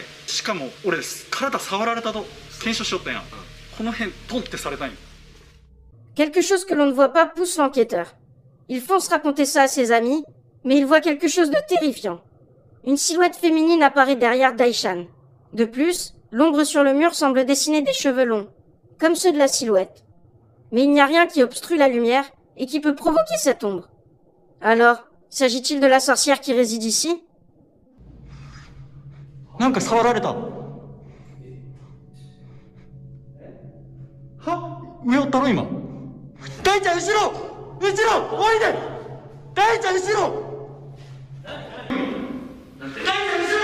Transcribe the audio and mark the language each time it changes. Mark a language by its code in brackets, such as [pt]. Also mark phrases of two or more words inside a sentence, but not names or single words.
[ja] しかも俺体触られたと検証しよったんや。この辺トンってされたんよ。 [fr] Quelque chose que l'on ne voit pas pousse l'enquêteur. Il fonce raconter ça à ses amis, mais il voit quelque chose de terrifiant. Une silhouette féminine apparaît derrière Daishan. De plus, l'ombre sur le mur semble dessiner des cheveux longs, comme ceux de la silhouette. Mais il n'y a rien qui obstrue la lumière et qui peut provoquer cette ombre. Alors, s'agit-il de la sorcière qui réside ici? [ja] なんか触られた。は？上おったろ今。大ちゃん後ろ、後ろ、おいで。大ちゃん後ろ。大ちゃん